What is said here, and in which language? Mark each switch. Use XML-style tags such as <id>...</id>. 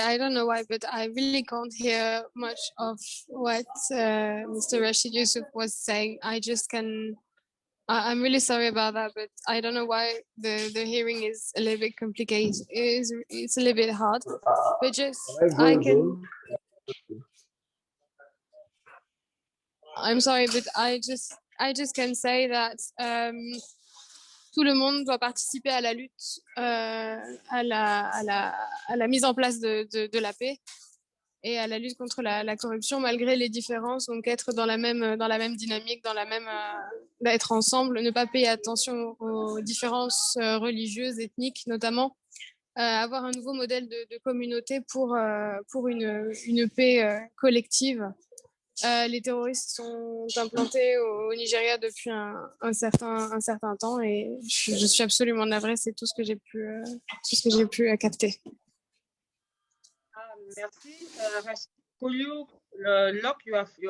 <en>I don't know why, but I really can't hear much of what Mr. Rashid Yusuf was saying. I just can. I'm really sorry about that, but I don't know why the hearing is a little bit complicated. It's a little bit hard, but just Can I go I can. again? I'm sorry, but I just can say that</en> <fr>tout le monde doit participer à la lutte, à la mise en place de la paix et à la lutte contre la corruption malgré les différences. Donc être dans la même dynamique, d'être ensemble, ne pas payer attention aux différences religieuses, ethniques notamment. Avoir un nouveau modèle de communauté pour une paix collective. Les terroristes sont implantés au Nigeria depuis un certain temps et je suis absolument navrée, c'est tout ce que j'ai pu capter. Merci.</fr> <en>Rashid, could you lock your</en>